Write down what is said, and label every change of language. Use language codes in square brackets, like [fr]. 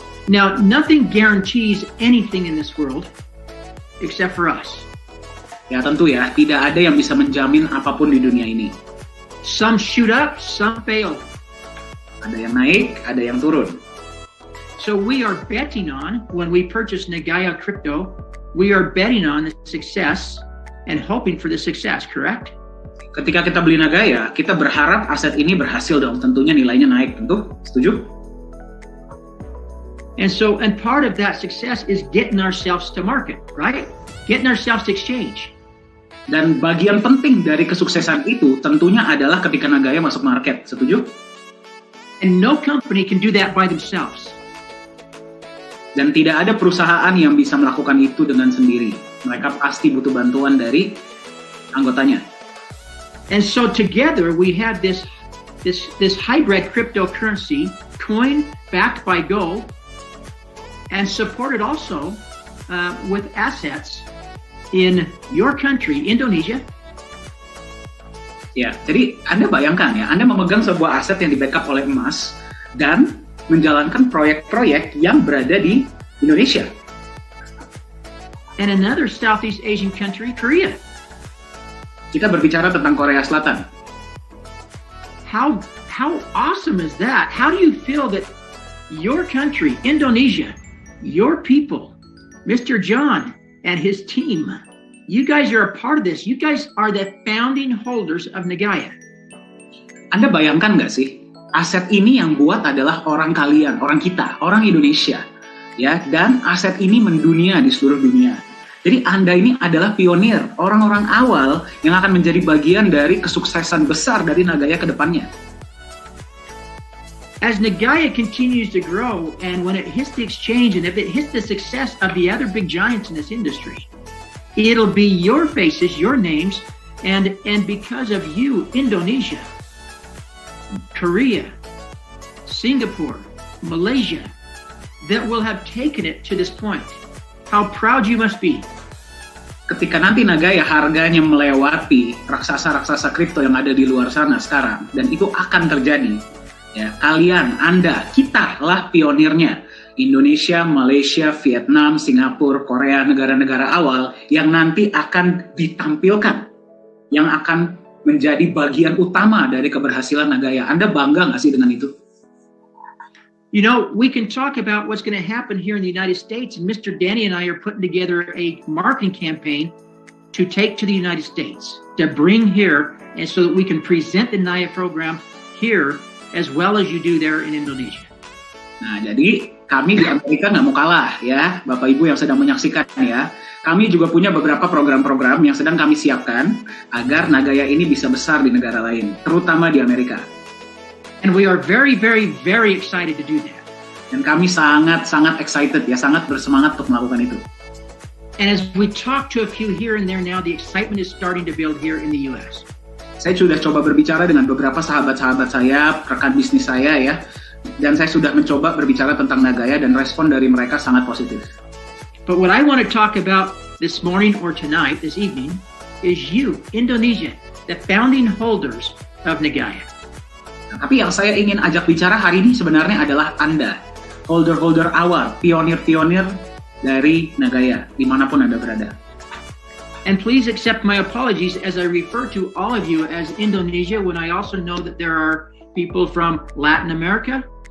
[en] Now, nothing guarantees anything in this world except for us. [id] Ya tentu ya, tidak ada yang bisa menjamin apapun di dunia ini. [en] Some shoot up, some fail. [id] Ada yang naik, ada yang turun. [en] So we are betting on, when we purchase Nagaya crypto, we are betting on the success and hoping for the success, correct? [id] Ketika kita beli Nagaya, kita berharap aset ini berhasil dong, tentunya nilainya naik, tentu, setuju? [en] And part of that success is getting ourselves to market, right? Getting ourselves to exchange. [id] Dan bagian penting dari kesuksesan itu tentunya adalah ketika Nagaya masuk market, setuju? [en] And no company can do that by themselves. [id] Dan tidak ada perusahaan yang bisa melakukan itu dengan sendiri. Mereka pasti butuh bantuan dari anggotanya. [en] And so together we have this hybrid cryptocurrency coin backed by gold and supported also with assets in your country, Indonesia. [id] Ya, jadi Anda bayangkan ya, Anda memegang sebuah aset yang di-backup oleh emas dan menjalankan proyek-proyek yang berada di Indonesia. [en] And another Southeast Asian country, Korea. [id] Kita berbicara tentang Korea Selatan. [en] How awesome is that? How do you feel that your country, Indonesia, your people, Mr. John and his team, you guys are a part of this. You guys are the founding holders of Nagaya. [id] Anda bayangkan nggak sih? Aset ini yang buat adalah orang kalian, orang kita, orang Indonesia, ya. Dan aset ini mendunia di seluruh dunia. Jadi Anda ini adalah pionir, orang-orang awal yang akan menjadi bagian dari kesuksesan besar dari Nagaya ke depannya. [en] As Nagaya continues to grow, and when it hits the exchange, and if it hits the success of the other big giants in this industry, it'll be your faces, your names, and because of you, Indonesia, Korea, Singapore, Malaysia, that will have taken it to this point. How proud you must be. [id] Ketika nanti Nagaya harganya melewati raksasa-raksasa kripto yang ada di luar sana sekarang, dan itu akan terjadi, ya, kalian, Anda, kita lah pionirnya. Indonesia, Malaysia, Vietnam, Singapura, Korea, negara-negara awal yang nanti akan ditampilkan, yang akan menjadi bagian utama dari keberhasilan Nagaya. Anda bangga nggak sih dengan itu? [en] You know, we can talk about what's going to happen here in the United States, and Mr. Danny and I are putting together a marketing campaign to take to the United States, to bring here, and so that we can present the NAYA program here as well as you do there in Indonesia. [id] Nah, jadi kami di Amerika nggak mau kalah ya, Bapak Ibu yang sedang menyaksikan ya. Kami juga punya beberapa program-program yang sedang kami siapkan agar Nagaya ini bisa besar di negara lain, terutama di Amerika. [en] And we are very, very, very excited to do that. [id] Dan kami sangat excited ya, sangat bersemangat untuk melakukan itu. [en] And as we talk to a few here and there now, the excitement is starting to build here in the U.S. [id] Saya sudah coba berbicara dengan beberapa sahabat-sahabat saya, rekan bisnis saya ya, dan saya sudah mencoba berbicara tentang Nagaya dan respon dari mereka sangat positif. [en] But what I want to talk about this morning or tonight, this evening, is you, Indonesia, the founding holders of Nagaya. [id] Nah, tapi yang saya ingin ajak bicara hari ini sebenarnya adalah Anda, holder-holder awal, pionir-pionir dari Nagaya, dimanapun Anda berada. [en] And please accept my apologies as I refer to all of you as Indonesia when I also know that there are people from Latin America.